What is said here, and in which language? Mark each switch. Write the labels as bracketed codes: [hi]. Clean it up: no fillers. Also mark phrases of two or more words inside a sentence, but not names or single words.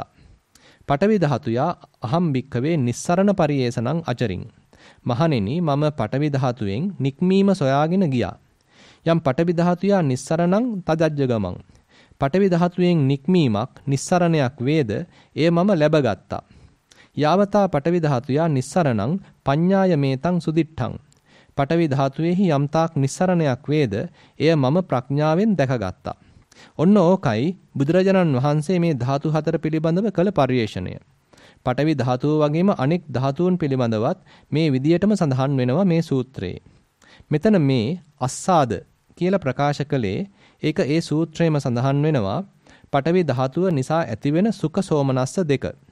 [pi] පඨවි ධාතුයා අහම් භික්කවේ නිස්සරණ පරියේසනං අචරින්. [si] මහණෙනි මම පඨවි ධාතුවෙන් නික්මීම සොයාගෙන ගියා. [pi] යම් පඨවි ධාතුයා නිස්සරණං තදජ්ජ ගමං. [si] පඨවි ධාතුවෙන් නික්මීමක් නිස්සරණයක් වේද එය මම ලැබගත්තා. [pi] යාවතා පඨවි ධාතුයා නිස්සරණං පඤ්ඤාය මේතං සුදිට්ඨං. [si] පඨවි ධාතුවේහි යම්තාක් නිස්සරණයක් වේද එය මම ප්‍රඥාවෙන් දැකගත්තා. ඔන්න ඕකයි බුදුරජාණන් වහන්සේ මේ ධාතු හතර පිළිබඳව කළ පරිේශණය. පඨවි ධාතුව වගේම අනෙක් ධාතුන් පිළිබඳවත් මේ විදියටම සඳහන් වෙනවා මේ සූත්‍රයේ. මෙතන මේ අස්සාද කියලා ප්‍රකාශ කළේ ඒක ඒ සූත්‍රයේම සඳහන් වෙනවා පඨවි ධාතුව නිසා ඇතිවෙන සුඛ සෝමනස්ස දෙක.